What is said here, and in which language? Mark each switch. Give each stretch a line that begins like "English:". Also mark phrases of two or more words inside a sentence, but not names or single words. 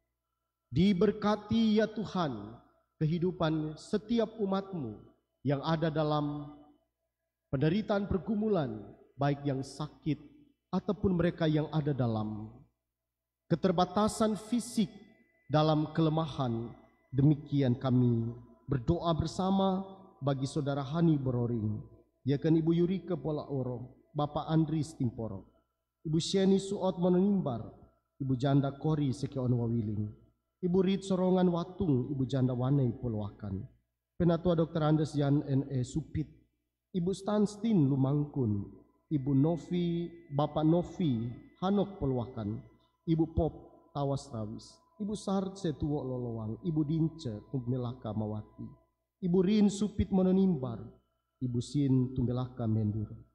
Indonesian: Diberkati ya Tuhan kehidupan setiap umatmu yang ada dalam penderitaan pergumulan, baik yang sakit ataupun mereka yang ada dalam keterbatasan fisik, dalam kelemahan. Demikian kami berdoa bersama bagi saudara Hani Bororing, Diaken Ibu Yurika Pola Oro, Bapak Andris Timporo, Ibu Sheni Suot Mononimbar, Ibu Janda Kori Sekeon Wawiling, Ibu Rit Sorongan Watung, Ibu Janda Wanei Poloakan, Penatua Dr. Andes Yan N.E. Supit, Ibu Stanstin Lumangkun, Ibu Novi, Bapak Novi Hanok Poloakan, Ibu Pop Tawas Rawis, Ibu Sarce Tuwo Lolowang, Ibu Dince Tumbelaka Mawati, Ibu Rin Supit Mononimbar, Ibu Sin Tumbelaka Mendur,